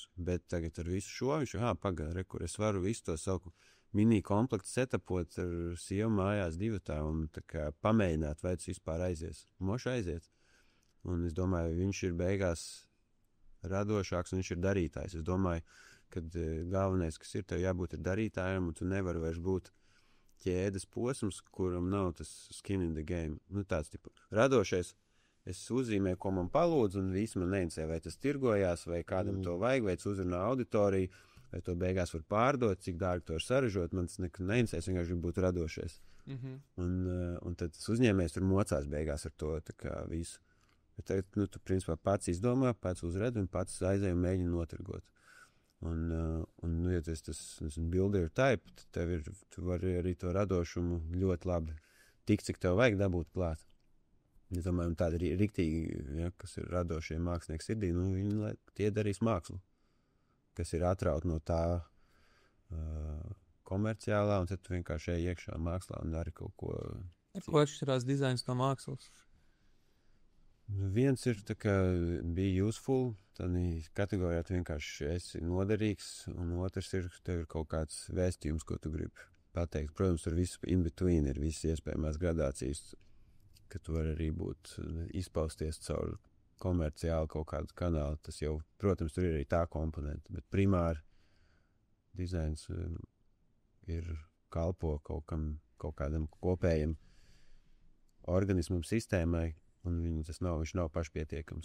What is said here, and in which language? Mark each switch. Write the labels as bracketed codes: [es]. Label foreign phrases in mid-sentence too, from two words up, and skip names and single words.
[lv] Bet tagad ar visu šo viņš, pagaida, kur es varu visu to savu mini komplektu setapot ar sievu mājās divatā un tā kā pamēģināt, vai tas vispār aizies. Moši aiziet. Un es domāju, viņš ir beigās radošāks un viņš ir darītājs. Es domāju, ka galvenais, kas ir, tev jābūt ir darītājiem, un tu nevari vairs būt ķēdes posms, kuram nav tas [en] skin in the game. [lv] Tāds tipu radošais. Es uzzīmēju, ko man palūdz, un visi man neinteresē, vai tas tirgojās, vai kādam to vajag, vai tas uzrunā auditoriju, vai to beigās var pārdot, cik dārgi to var saražot. Man tas neinteresē, es vienkārši gribu būt radošais. Un tad tas uzņēmējs tur mocās beigās ar to tā kā visu. Bet tagad, tu principā pats izdomā, pats uzred un pats aizēj un mēģina notirgot. Ja tas [en] builder type, [lv] tu vari arī to radošumu ļoti labi tik, cik tev vajag dabūt klāt. Es domāju, tādi riktīgi, kas ir radošie mākslinieki sirdī, viņi tie darīs mākslu, kas ir atraut no tā komerciālā, un tad tu vienkārši ej iekšā mākslā un dari kaut ko. Ko atšķirās dizains no mākslas? Viens ir tā kā [en] be useful, [lv] tad kategorijā tu vienkārši esi noderīgs, un otrs ir, tev ir kaut kāds vēstījums, ko tu gribi pateikt. Protams, tur viss [en] in between [lv] ir visas iespējamās gradācijas, ka tu vari arī būt izpausties caur komerciāli kaut kādu kanālu, tas jau, protams, tur ir arī tā komponenta, bet primāri dizains ir kalpo kaut kādam kopējam organismam, sistēmai, un viņš nav pašpietiekams.